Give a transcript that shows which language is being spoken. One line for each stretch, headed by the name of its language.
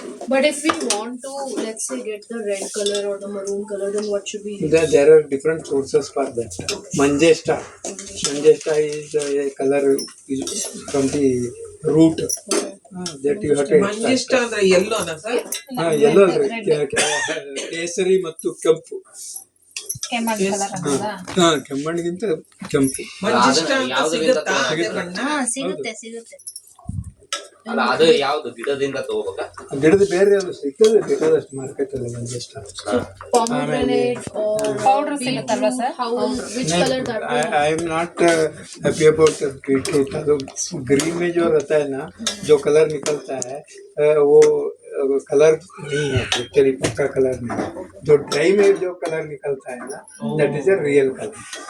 English: But if we want to, let's say, get the red color or the maroon color, then what should we use? There are different sources for that. Manjesta is a color from the root. That you have to
Kannada: ಮಂಜಿಷ್ಟ ಅಂದ್ರೆ ಎಲ್ಲೋನಾ sir? yellow ಕೇಸರಿ ಮತ್ತು ಕೆಂಪು. ಕೆಮ್ಮಣ್ಣು colour ಅಲ್ವಾ? ಕೆಮ್ಮಣ್ಣಿಗಿಂತ ಕೆಂಪು. ಮಂಜಿಷ್ಟ ಅಂತ ಸಿಗುತ್ತಾ ಅದೇ ಬಣ್ಣ? ಸಿಗುತ್ತೆ ಅಲ್ಲ, ಅದು ಯಾವ್ದು ಗಿಡದಿಂದ ತಗೋಬೇಕಾ? ಗಿಡದ ಬೇರೆ ಅದು ಸಿಕ್ಕದೆ ಬೇಕಾದಷ್ಟು ಮಾರ್ಕೆಟ್ ಅಲ್ಲಿ ಮಂಜೆಷ್ಟ.
English: Pomegranate or powder
Kannada: ಸಿಗುತ್ತಲ್ವಾ sir?
English: Which color that will? I am not happy about beetroot.
Kannada: ಅದು
Hindi: ग्रीन में जो रहता है ना, जो कलर निकलता है वो कलर नहीं है एक्चुअली, पक्का कलर नहीं है. जो ड्राई में जो कलर निकलता है ना,
English: that is a real color.